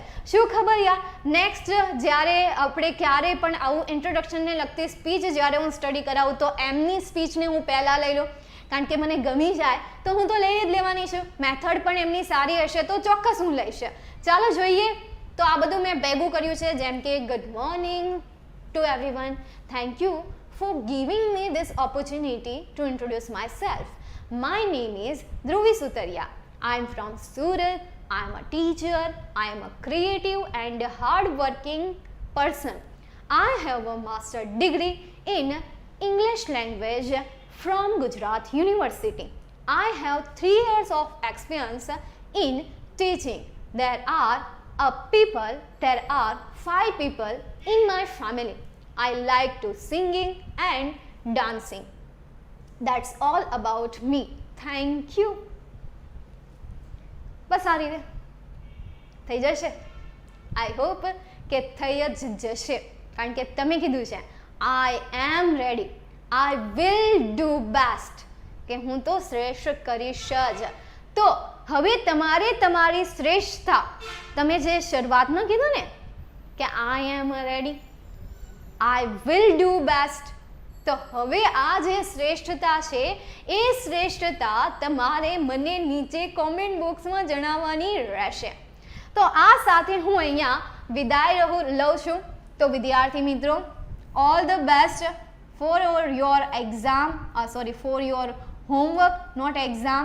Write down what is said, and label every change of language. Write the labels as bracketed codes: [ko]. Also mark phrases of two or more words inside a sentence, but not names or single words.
[gu] શું ખબર યાર, નેક્સ્ટ જ્યારે આપણે ક્યારે પણ આવું ઇન્ટ્રોડક્શનને લગતી સ્પીચ જ્યારે હું સ્ટડી કરાવું, તો એમની સ્પીચને હું પહેલાં લઈ લઉં, કારણ કે મને ગમી જાય તો હું તો લઈ જ લેવાની છું. મેથડ પણ એમની સારી હશે તો ચોક્કસ હું લઈશ. ચાલો જોઈએ. તો આ બધું મેં ભેગું કર્યું છે, જેમ કે [en] good morning to everyone, thank you for giving me this opportunity to introduce myself. My name is Dhruvi Sutaria. I am from Surat. I am a teacher. I am a creative and hard-working person. I have a master degree in English language from Gujarat University. I have 3 years of experience in teaching. There are 5 people in my family. I like to singing and dancing. That's all about me. Thank you. [gu] બસ આ રીતે થઈ જશે. [en] I hope [gu] કે થઈ જ જશે, કારણ કે તમે કીધું છે [en] I am ready, I will do best, [gu] કે હું તો શ્રેષ્ઠ કરીશ જ. તો હવે તમારે તમારી શ્રેષ્ઠતા, તમે જે શરૂઆતમાં કીધું ને કે [en] I am ready, I will do best, [gu] તો હવે આ જે શ્રેષ્ઠતા છે એ શ્રેષ્ઠતા તમારે મને નીચે કોમેન્ટ બોક્સમાં જણાવવાની રહેશે. તો આ સાથે હું અહીંયા વિદાય લઉં છું. તો વિદ્યાર્થી મિત્રો, [en] all the best for your exam, for your homework, not exam.